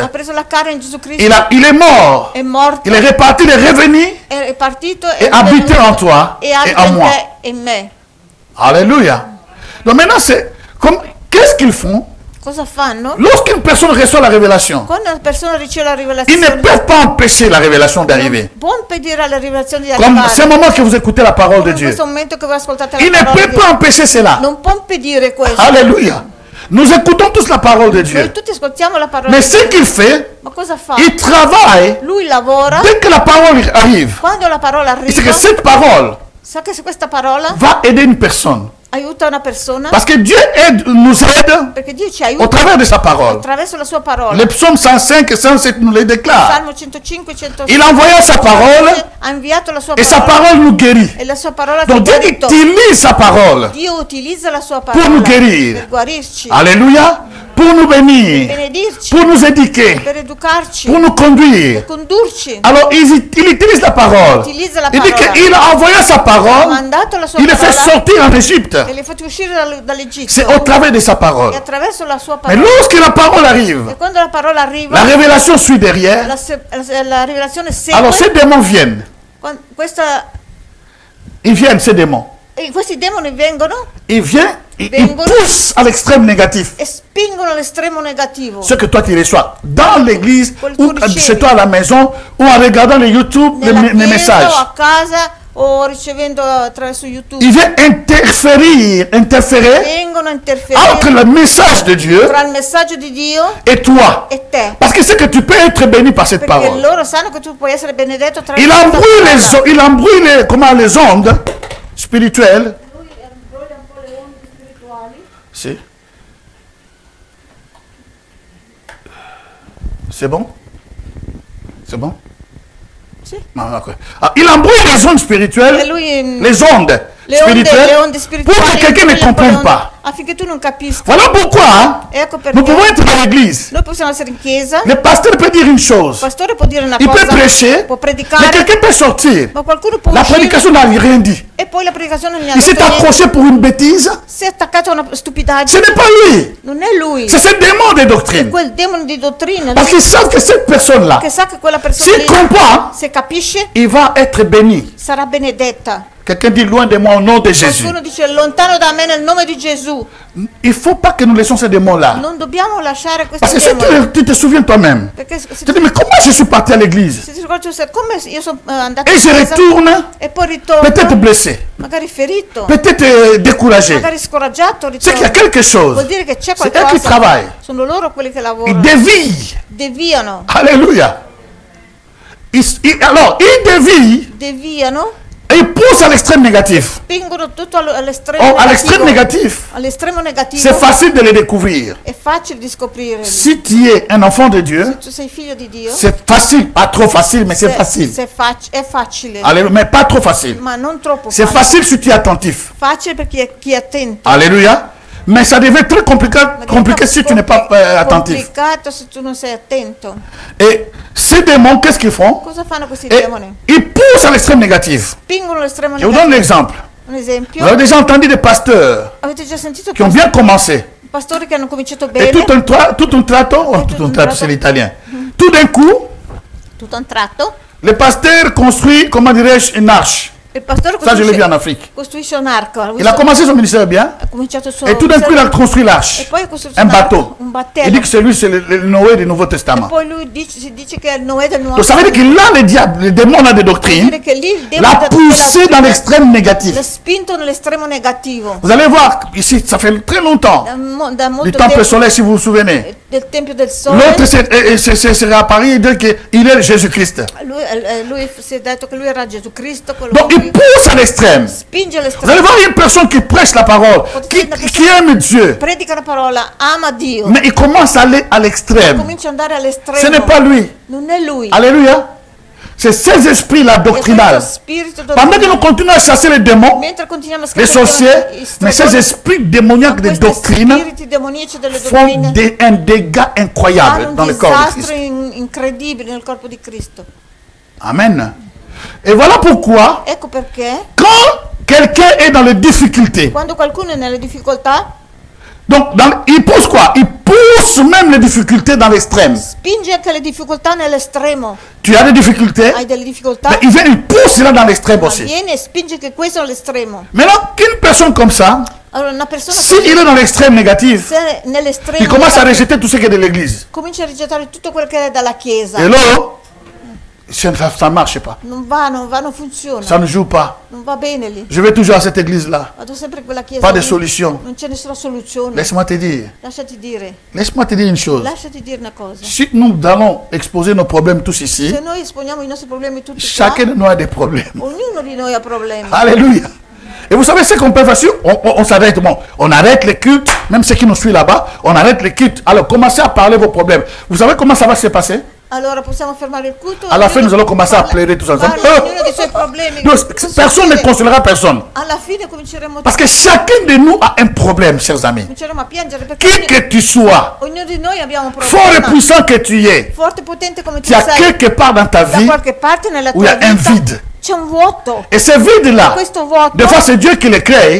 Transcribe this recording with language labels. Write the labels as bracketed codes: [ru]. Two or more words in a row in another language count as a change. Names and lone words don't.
[it] ha preso la carne in Gesù Cristo, [fr] Il est mort. [it] è morto, [fr] Il est reparti, il est revenu [it] è partito [fr] et habité en toi [it] e [fr] et [it] abita [fr] en [it] in [fr] moi. [it] te e in me. [fr] Alléluia. Donc maintenant, c'est comme qu'est-ce qu'ils font [it] Cosa fanno? [fr] lorsqu'une personne reçoit la révélation? [it] Quando una persona riceve la [fr] Ils ne [it] rivelazione, [fr] peuvent pas empêcher la révélation d'arriver. [it] può impedire alla rivelazione di [fr] Comme [it] arrivare. [fr] c'est un moment que vous écoutez la parole de [it] In [fr] Dieu. [it] questo momento che voi ascoltate [fr] Il [it] la [fr] ne [it] parola [fr] peut [it] di [fr] pas [it] Dio, [fr] empêcher cela. [it] non può impedire questo. [fr] Alléluia. Nous écoutons tous la parole de Dieu. [it] Noi tutti ascoltiamo la parola [fr] Mais [it] di [fr] ce [it] Dio. [fr] qu'il fait, [it] Ma cosa fa? [fr] il travaille [it] Lui lavora, [fr] dès que la parole arrive. [it] quando la parola [fr] Et c'est [it] arriva, [fr] que cette parole [it] sa che se questa parola [fr] va aider une personne. [it] aiuta una persona, [fr] Parce que Dieu nous aide [it] perché Dio ci [fr] au [it] aiuta [fr] travers de sa parole. [it] attraverso la sua parola. [fr] Le psaume 105 et 107 nous le déclarent. [it] Salmo 105, 106. [fr] Il a envoyé sa parole [it] Ha inviato la sua [fr] et sa [it] parola [fr] parole nous guérit. [it] e la sua parola ci [fr] Donc Dieu [it] guarisce. [fr] utilise sa parole [it] Dio utilizza la sua [fr] pour nous [it] parola [fr] guérir. [it] per guarirci. [fr] Alléluia. pour nous bénir, [it] benedirci, [fr] pour nous éduquer, [it] per educarci, [fr] pour nous conduire. [it] per condurci. [fr] Alors, il utilise la parole. [it] Utilizza la [fr] Il dit [it] parola. [fr] qu'il a envoyé sa [it] Ha [fr] parole, [it] mandato la sua [fr] il les fait [it] parola [fr] sortir en Égypte. [it] e li ha fatti uscire dall'Egitto. [fr] C'est au travers de sa parole. [it] E attraverso la sua [fr] Mais [it] parola. [fr] lorsque la parole arrive, [it] E quando la parola arriva, [fr] la révélation suit derrière. [it] la rivelazione segue. [fr] Alors, ces démons viennent. Ils viennent, ces démons. [it] Questi demoni vengono [fr] Ils viennent, ils [it] Vengono. [fr] poussent à l'extrême négatif. [it] e spingono all'estremo negativo. [fr] Ce que toi tu reçois dans l'église, [it] Quel [fr] ou [it] tu ricevi. [fr] chez toi à la maison, ou en regardant les YouTube, les [it] Nella chiesa [fr] messages. [it] o a casa o ricevendo attraverso YouTube. [fr] Il vient interférer [it] Vengono a interferire [fr] entre le message de Dieu [it] tra il messaggio di Dio [fr] et toi. [it] e te. [fr] Parce que c'est que tu peux être béni par cette [it] Perché [fr] parole. [it] loro sanno che tu puoi essere benedetto attraverso [fr] Il [it] questa [fr] embrouille [it] parola. [fr] il embrouille les ondes spirituelles. [it] Lui imbroglia un po' le onde spirituali. Si. [fr] C'est bon? C'est bon? [it] Sì. [fr] Ah, ok. Ah, il embrouille les ondes spirituelles, [it] E lui [fr] les ondes spirituelles, [it] le onde [fr] pour [it] spirituali [fr] que quelqu'un ne [it] imbroglia un po' le [fr] comprenne [it] onde [fr] pas. [it] affinché tu non capisca. [fr] Voilà pourquoi [it] Ecco perché [fr] nous pouvons être dans l'église. [it] noi possiamo essere in chiesa, [fr] Le pasteur peut dire une [it] il [fr] chose. [it] pastore può dire una [fr] Il peut [it] cosa, [fr] prêcher, [it] può [fr] mais [it] predicare, [fr] quelqu'un peut sortir. [it] ma qualcuno può [fr] La [it] uscire [fr] prédication n'a rien dit. [it] e poi la predicazione non gli ha [fr] Il s'est [it] detto niente. [fr] accroché pour une bêtise. [it] Si è attaccato a una [fr] Ce [it] stupidaggine, [fr] n'est pas lui. [it] non è lui, [fr] C'est ce démon de [it] è [fr] doctrine. [it] quel demone di dottrina [fr] Parce qu'ils savent que cette personne-là, [it] che sa che quella persona [fr] s'il [it] lì, [fr] comprend, [it] se capisce, [fr] il va être béni. [it] sarà benedetta. [fr] Quelqu'un dit loin de moi au nom de Jésus. [it] Qualcuno dice lontano da me nel nome di Gesù. [fr] Il ne faut pas que nous laissions ces démons-là. [it] Non dobbiamo lasciare [fr] Parce [it] questi [fr] que si [it] demoni. [fr] tu te souviens toi-même, [it] Perché se [fr] tu te dis, mais comment je suis parti à l'église? [it] ti ricordi come io sono andato [fr] Et [it] in [fr] je [it] chiesa [fr] retourne, [it] e poi ritorno, [fr] peut-être blessé, [it] magari ferito, [fr] peut-être découragé. [it] magari scoraggiato, [fr] C'est qu'il y a [it] ritorno. [fr] quelque chose. [it] Vuol dire che c'è [fr] C'est eux qui [it] qualcosa. [fr] travaillent. [it] Sono loro quelli che [fr] Ils [it] lavorano. [fr] dévient. [it] Deviano. [fr] Alléluia. Alors, ils dévient [it] Deviano. [fr] et ils poussent à l'extrême négatif. [it] Spingono tutto all'estremo [fr] Oh, à [it] negativo. [fr] l'extrême négatif, [it] All'estremo negativo. [fr] c'est facile de les découvrir. [it] È facile di scoprirli. [fr] Si tu es un enfant de Dieu, [it] Tu sei figlio di Dio. [fr] c'est facile, pas trop facile, mais c'est facile. [it] È facile. [fr] Alléluia, mais pas trop facile. [it] Ma non troppo [fr] C'est [it] facile. [fr] facile si tu es attentif. [it] Facile per chi è attento. [fr] Alléluia. Mais ça devient très compliqué si tu n'es pas attentif. [it] Complicato se tu non sei attento. [fr] Et ces démons, qu'est-ce qu'ils font? [it] Cosa fanno questi [fr] Et [it] demoni? [fr] ils poussent à l'extrême négatif. [it] Spingono all'estremo [fr] Je vous donne [it] negativo. [fr] l'exemple. [it] Un esempio. [fr] Vous avez déjà entendu des pasteurs [it] Avete già sentito [fr] qui ont bien commencé. [it] pastori che hanno cominciato [fr] Et [it] bene, [fr] tout un trato, oh, tout un trato, c'est l'italien. Tout d'un coup, [it] tutto a un tratto, [fr] le pasteur construit, comment dirais-je, une arche. [it] il pastore [fr] Ça, je l'ai vu en Afrique. [it] costruisce un arco. [fr] Il a commencé son ministère bien. [it] ha cominciato il suo [fr] Et tout d'un coup, il a construit [it] e [fr] l'arche. [it] poi ha costruito [fr] Un [it] un arco, [fr] bateau. [it] un [fr] Il [it] battello. [fr] dit que c'est lui, c'est le Noé du Nouveau [it] E [fr] Testament. [it] poi lui si dice che è il Noè del Nuovo [fr] Donc ça veut dire que là, le diable, le démon là de [it] Vuol [fr] doctrine, [it] dire che lì il demone [fr] l'a poussé dans l'extrême [it] l'ha [fr] négatif. [it] spinto nell'estremo negativo. [fr] Vous allez voir, ici, ça fait très longtemps, [it] Da [fr] du [it] molto [fr] temple [it] tempo [fr] solaire, si vous vous souvenez. [it] del Tempio del Sole. [fr] L'autre s'est réapparu et dit qu'il est Jésus-Christ. [it] Lui si è detto che lui era Gesù Cristo, quello [fr] Donc il [it] che [fr] pousse à l'extrême. [it] spinge [fr] Vous allez [it] all'estremo. [fr] voir une personne qui prêche la parole, qui aime Dieu, [it] Predica la parola, ama Dio. [fr] mais il commence à aller à l'extrême. [it] Comincia ad andare all'estremo. [fr] Ce n'est pas lui. [it] Non è lui. [fr] Alléluia. C'est ces esprits-là [it] È questo [fr] doctrinales. [it] spirito [fr] Pendant que nous [it] dottrinale. [fr] continuons à chasser les démons, [it] Mentre continuiamo a [fr] les [it] scappare [fr] sorciers, mais ces esprits démoniaques de [it] questi [fr] doctrine [it] spiriti demoniaci delle [fr] font [it] dottrine [fr] un dégât incroyable [it] fanno un [fr] dans le corps de [it] disastro [fr] Christ. [it] incredibile nel corpo di Cristo. [fr] Amen. Et voilà pourquoi, [it] Ecco perché [fr] quand quelqu'un est dans les difficultés, [it] quando qualcuno è nelle difficoltà [fr] donc il pousse quoi? Il pousse même les difficultés dans l'extrême. [it] spinge anche le difficoltà nell'estremo. [fr] Tu as des difficultés, [it] Hai delle difficoltà, [fr] mais il vient, il pousse là dans l'extrême aussi. [it] viene e spinge che questo è l'estremo. [fr] Maintenant, qu'une personne comme ça, [it] Allora una persona [fr] s'il est dans l'extrême négatif, [it] se è nell'estremo [fr] il commence à [it] negativo, [fr] rejeter tout ce qui est de l'église. [it] comincia a rigettare tutto quello che è dalla chiesa. [fr] Et là, ça ne marche pas. [it] Non va, non funziona. [fr] Ça ne joue pas. [it] Non va bene lì. [fr] Je vais toujours à cette église-là. [it] Vado sempre in quella chiesa. [fr] Pas de [it] lì. [fr] solution. [it] Non c'è nessuna soluzione. [fr] Laisse-moi te dire. [it] Lasciati dire [fr] Laisse-moi te dire une chose. [it] Lasciati dire una cosa. [fr] Si nous allons exposer nos problèmes tous ici, [it] Se noi esponiamo i nostri problemi tutti qua, [fr] chacun de nous a des problèmes. [it] ognuno di noi ha problemi. [fr] Alléluia. Et vous savez ce qu'on peut faire? On s'arrête. Bon, on arrête les cultes, même ceux qui nous suivent là-bas, on arrête les cultes. Alors commencez à parler vos problèmes. Vous savez comment ça va se passer? [it] allora possiamo fermare il culto. [fr] À la fin, nous allons commencer à pleurer tous ensemble. [it] Parla ognuno dei suoi problemi. [fr] Donc, [it] Cosa [fr] personne ne [it] succede? [fr] consolera personne. [it] Alla fine cominceremo [fr] Parce que chacun de nous a un problème, chers amis. [it] cominceremo a piangere perché [fr] Qui que tu sois, [it] ognuno di noi abbiamo un [fr] fort et [it] problema. [fr] puissant que tu es, [it] Forte e potente come tu [fr] tu as [it] sei. [fr] quelque part dans ta [it] Da [fr] vie [it] qualche parte nella [fr] où il y [it] tua [fr] a un [it] vita [fr] vide. [it] c'è un vuoto. [fr] Et ce vide-là, [it] Questo vuoto, [fr] des fois c'est Dieu qui le crée